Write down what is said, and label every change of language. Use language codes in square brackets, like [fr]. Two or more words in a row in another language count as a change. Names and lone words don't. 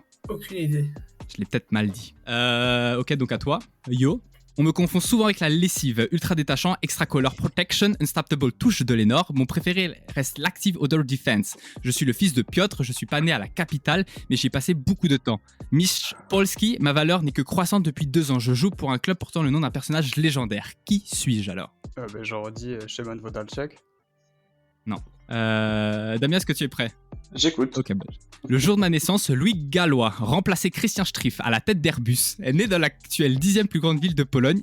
[fr] Aucune idée. Je l'ai peut-être mal dit. Ok, donc à toi. Yo. On me confond souvent avec la lessive, ultra détachant, [en] extra color protection, unstoppable [fr] touche de Lénore. Mon préféré reste l' [en] active odor defense. [fr] Je suis le fils de Piotr, je suis pas né à la capitale, mais j'y ai passé beaucoup de temps. [pl] Mistrz Polski, [fr] ma valeur n'est que croissante depuis 2 ans. Je joue pour un club portant le nom d'un personnage légendaire. Qui suis-je alors? J'aurais dit Szymon Wodalczyk. Damien, est-ce que tu es prêt? J'écoute. Ok, bah, le jour de ma naissance, Louis Gallois, remplacé Christian Striff à la tête d'Airbus, est né dans l'actuelle 10e plus grande ville de Pologne.